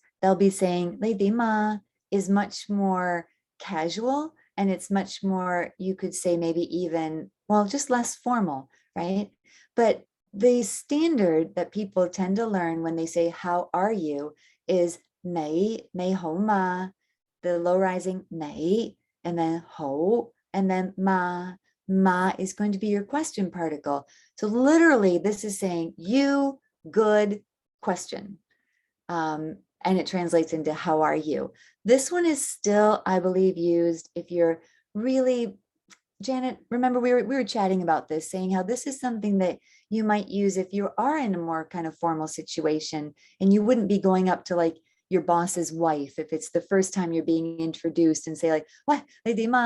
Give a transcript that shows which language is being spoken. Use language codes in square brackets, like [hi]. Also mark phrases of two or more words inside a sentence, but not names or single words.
[en] They'll be saying, [yue] 你點啊 [en] is much more casual and it's much more, you could say maybe even, well, just less formal, right? But the standard that people tend to learn when they say, how are you, is [yue] 你好嗎, [en] the low rising nei, and then hou, and then ma. Ma is going to be your question particle. So literally this is saying you, good, question. And it translates into how are you. This one is still, I believe, used if you're really, Janet, remember we were chatting about this, saying how this is something that you might use if you are in a more kind of formal situation, and you wouldn't be going up to like your boss's wife if it's the first time you're being introduced and say like, what, lady ma?